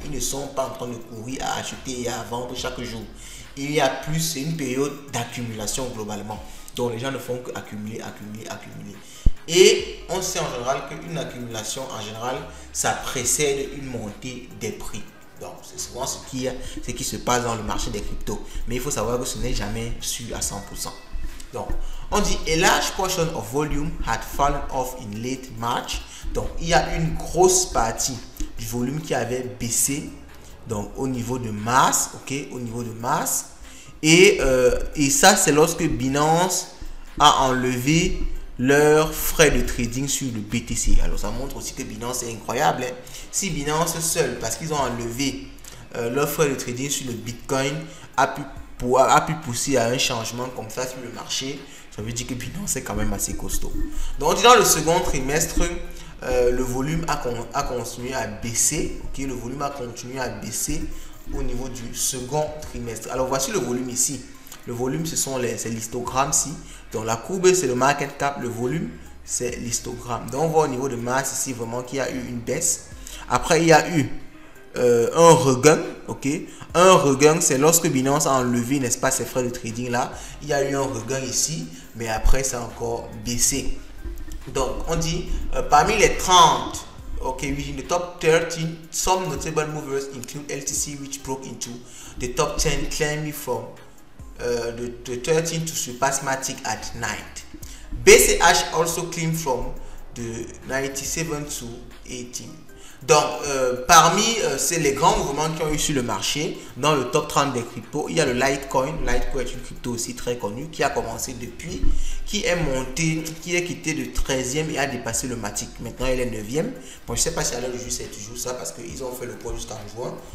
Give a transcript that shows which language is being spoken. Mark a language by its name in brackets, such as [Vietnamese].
[French] Ils ne sont pas en train de courir à acheter et à vendre chaque jour. Il y a plus, c'est une période d'accumulation globalement. Donc les gens ne font qu'accumuler, accumuler, accumuler. Et on sait en général qu'une accumulation, en général, ça précède une montée des prix. Donc c'est souvent ce qui se passe dans le marché des cryptos. Mais il faut savoir que ce n'est jamais sûr à 100%. Donc on dit [English] a large portion of volume had fallen off in late March. [French] Donc il y a une grosse partie du volume qui avait baissé. Donc au niveau de mars, ok, au niveau de mars. Et ça c'est lorsque Binance a enlevé leurs frais de trading sur le BTC. Alors ça montre aussi que Binance est incroyable. Hein. Si Binance seul, parce qu'ils ont enlevé leurs frais de trading sur le Bitcoin, a pu pousser à un changement comme ça sur le marché, ça veut dire que Binance est quand même assez costaud. Donc dans le second trimestre, le volume a continué à baisser. Okay, le volume a continué à baisser au niveau du second trimestre. Alors voici le volume ici. Le volume, c'est l'histogramme-ci. Donc la courbe, c'est le market cap. Le volume, c'est l'histogramme. Donc on voit au niveau de mars ici vraiment qu'il y a eu une baisse. Après, il y a eu un regain. Ok, un regain, c'est lorsque Binance a enlevé, n'est-ce pas, ces frais de trading là. Il y a eu un regain ici, mais après, ça a encore baissé. Donc on dit parmi les 30, [English] ok, within the top 13, some notable movers include LTC, which broke into the top 10, climbing from the 13 to surpass Matic at 9. BCH also climbed from the 97 to 18. [French] Donc, parmi les grands mouvements qui ont eu sur le marché, dans le top 30 des cryptos, il y a le Litecoin. Litecoin est une crypto aussi très connue qui a commencé depuis, qui est monté, qui est quitté de 13e et a dépassé le Matic. Maintenant, il est 9e. Bon, je ne sais pas si à l'heure du jour, c'est toujours ça parce qu'ils ont fait le point jusqu'en juin.